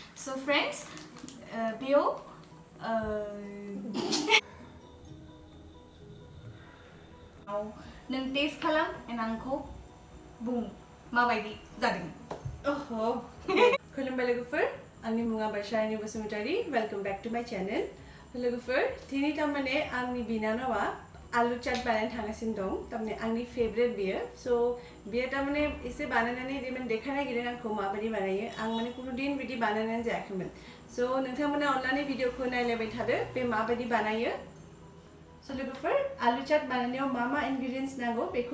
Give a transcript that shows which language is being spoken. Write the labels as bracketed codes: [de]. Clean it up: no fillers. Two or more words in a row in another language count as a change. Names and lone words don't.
[en] So friends, [brx] बेयाव नों टेस्ट खालाम एन्ड आंखौ बुं माबायदि जादों। ओहो खुलुमबाय लोगोफोर आंनि मुङा बारसारानि बसुमतारी [en] welcome back to my channel [brx] लोगोफोर दिनै तारमाने आंनि बिनानावा आलु चाट बानायनो थांगासिनो दं तारमाने आंनि फेवरेट बियो सो बियो तारमाने एसे बानायनानै देखायनो नागिरदों आंखौ माबायदि बानायो आं माने कुनु दिन बिदि बानायनानै जायाखैमोन सो नोंथांमोना अननानै भिडिअखौ नायलायबाय थादो बे माबायदि बानायो सो लोगोफोर आलु चाट बानायनायाव मा इनग्रेडिएंट्स नांगौ बेखौ